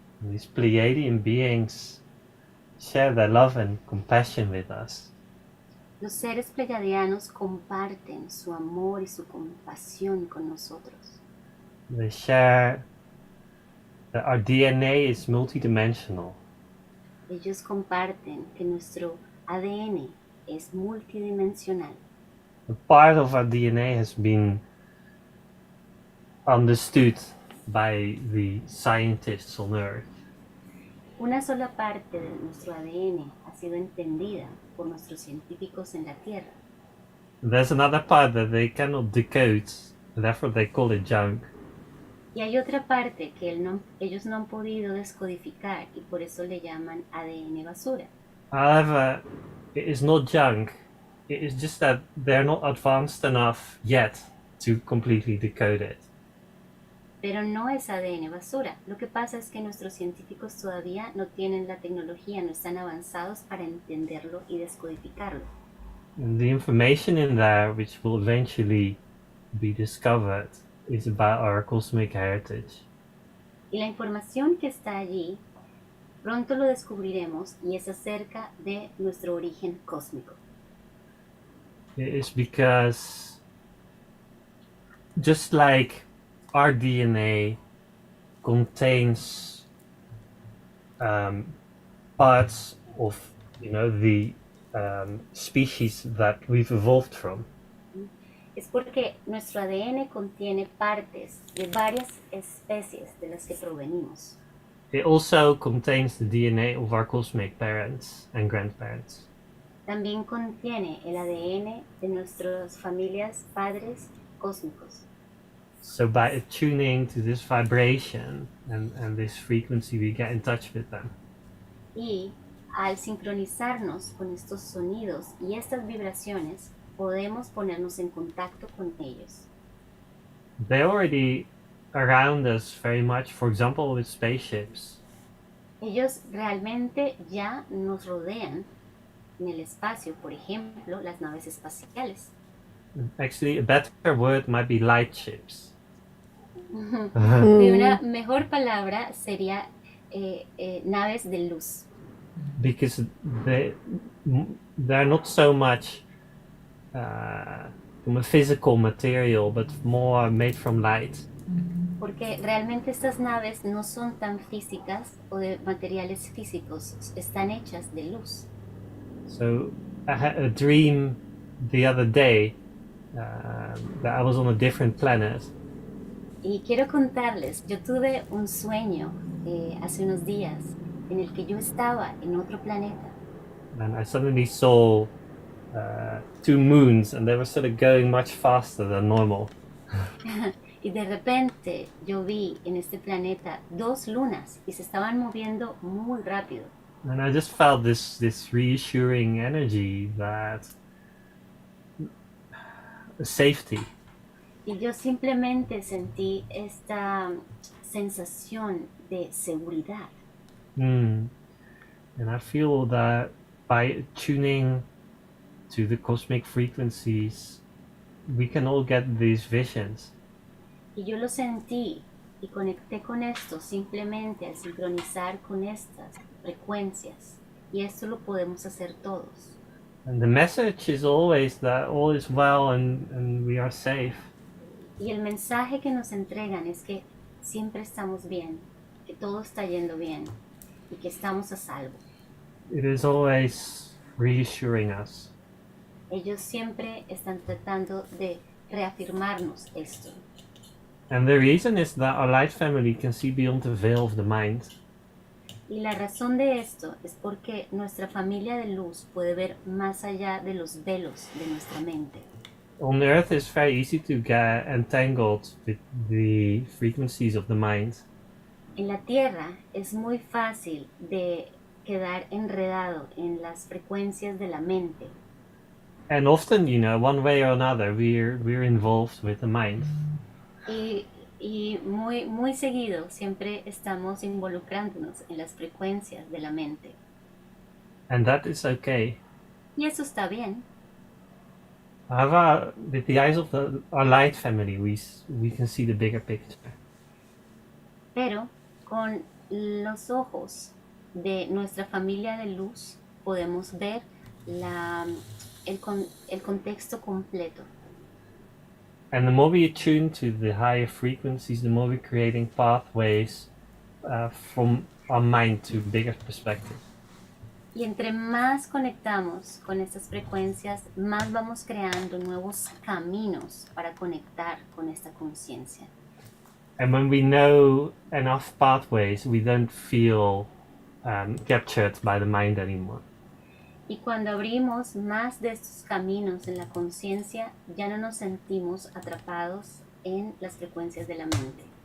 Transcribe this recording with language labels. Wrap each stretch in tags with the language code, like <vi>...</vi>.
<en>These Pleiadian beings share their love and compassion with us.</en> <es>Los seres pleiadianos comparten su amor y su compasión con nosotros.</es> <en>They share that our DNA is multidimensional.</en> <es>Ellos comparten que nuestro ADN es multidimensional.</es> <en>A part of our DNA has been understood by the scientists on Earth.</en> <es>Una sola parte de nuestro ADN ha sido entendida por nuestros científicos en la Tierra.</es> <en>There's another part that they cannot decode, and therefore they call it junk.</en> <es>Y hay otra parte que ellos no han podido descodificar y por eso le llaman ADN basura.</es> <en>However, it is not junk. It is just that they're not advanced enough yet to completely decode it.</en> <es>Pero no es ADN basura. Lo que pasa es que nuestros científicos todavía no tienen la tecnología, no están avanzados para entenderlo y descodificarlo.</es> <en>And the information in there, which will eventually be discovered, is about our cosmic heritage.</en> <es>Y la información que está allí, pronto lo descubriremos y es acerca de nuestro origen cósmico.</es> <en>It is because just like our DNA contains parts of, the species that we've evolved from.</en> <es>Es porque nuestro ADN contiene partes de varias especies de las que provenimos.</es> <en>It also contains the DNA of our cosmic parents and grandparents.</en> <es>También contiene el ADN de nuestras familias, padres cósmicos.</es> <en>So by attuning to this vibration and this frequency, we get in touch with them.</en> <es>Y al sincronizarnos con estos sonidos y estas vibraciones, podemos ponernos en contacto con ellos.</es> <en>They're already around us very much, for example, with spaceships.</en> <es>Ellos realmente ya nos rodean en el espacio, por ejemplo, las naves espaciales.</es> <en>Actually, a better word might be light ships.</en> <es>Y una mejor palabra sería naves de luz.</es> <en>Because they're not so much from a physical material, but more made from light.</en> <es>Porque realmente estas naves no son tan físicas o de materiales físicos, están hechas de luz.</es> <en>So I had a dream the other day that I was on a different planet.</en> <es>Y quiero contarles, yo tuve un sueño hace unos días en el que yo estaba en otro planeta.</es> <en>And I suddenly saw two moons, and they were sort of going much faster than normal.</en> <es>Y de repente yo vi en este planeta dos lunas y se estaban moviendo muy rápido.</es> <en>And I just felt this reassuring energy that safety.</en> <es>Y yo simplemente sentí esta sensación de seguridad.</es> <en>And I feel that by tuning to the cosmic frequencies, we can all get these visions.</en> <es>Y yo lo sentí y conecté con esto simplemente al sincronizar con estas frecuencias. Y esto lo podemos hacer todos.</es> <en>And the message is always that all is well and we are safe.</en> <es>Y el mensaje que nos entregan es que siempre estamos bien, que todo está yendo bien y que estamos a salvo.</es> <en>It is always reassuring us.</en> <es>Ellos siempre están tratando de reafirmarnos esto.</es> <en>And the reason is that our light family can see beyond the veil of the mind.</en> <es>Y la razón de esto es porque nuestra familia de luz puede ver más allá de los velos de nuestra mente.</es> <en>On Earth, it's very easy to get entangled with the frequencies of the mind.</en> <es>En la Tierra es muy fácil de quedar enredado en las frecuencias de la mente.</es> <en>And often, you know, one way or another, we're involved with the mind.</en> <es>Y muy seguido siempre estamos involucrándonos en las frecuencias de la mente.</es> <en>And that is okay.</en> <es>Y eso está bien.</es> <en>However, with the eyes of our light family, we can see the bigger picture.</en> <es>Pero con los ojos de nuestra familia de luz podemos ver el contexto completo.</es> <en>And the more we attune to the higher frequencies, the more we're creating pathways from our mind to bigger perspective.</en> <es>Y entre más conectamos con estas frecuencias, más vamos creando nuevos caminos para conectar con esta conciencia.</es> <en>And when we know enough pathways, we don't feel captured by the mind anymore.</en> <es>Y cuando abrimos más de estos caminos en la conciencia, ya no nos sentimos atrapados en las frecuencias de la mente.</es>